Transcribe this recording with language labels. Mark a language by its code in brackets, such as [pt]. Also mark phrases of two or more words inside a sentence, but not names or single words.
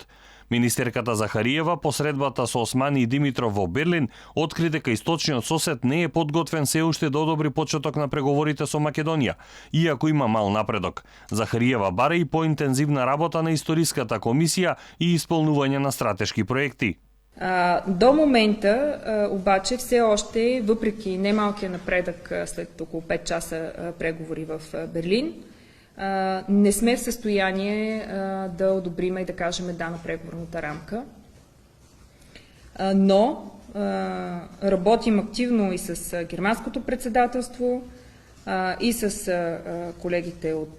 [mk] Министерката Захариева по средбата со Османи и Димитров во Берлин откри дека источниот сосед не е подготвен се уште да одобри почеток на преговорите со Македонија, иако има мал напредок. Захариева бара и поинтензивна работа на историската комисија и исполнување на стратешки проекти. [bg] До момента обаче все още, въпреки немалкия напредък след около 5 часа преговори в Берлин, не сме в състояние да одобриме и да кажем да на преговорната рамка. Но работим активно и с германското председателство, и с колегите от